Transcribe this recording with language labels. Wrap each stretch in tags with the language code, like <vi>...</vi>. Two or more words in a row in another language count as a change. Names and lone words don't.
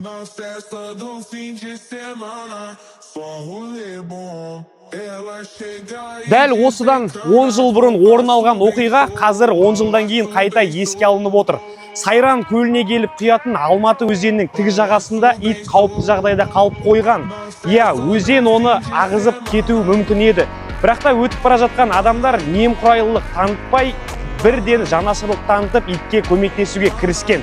<pt>Na festa do fim de semana, só rolê bom. Ela chega</pt> <kk>Дәл осыдан 10 жыл бұрын орын алған оқиға қазір 10 жылдан кейін қайта еске алынып отыр. Сайран көліне келіп құятын Алматы өзенінің тік жағасында ит қауіпті жағдайда қалып қойған. Иә, өзен оны ағызып кетуі мүмкін еді. Бірақ та өтіп бара жатқан адамдар немқұрайлылық танытпай, бірден жанашырлық танытып итке көмектесуге кіріскен.</kk>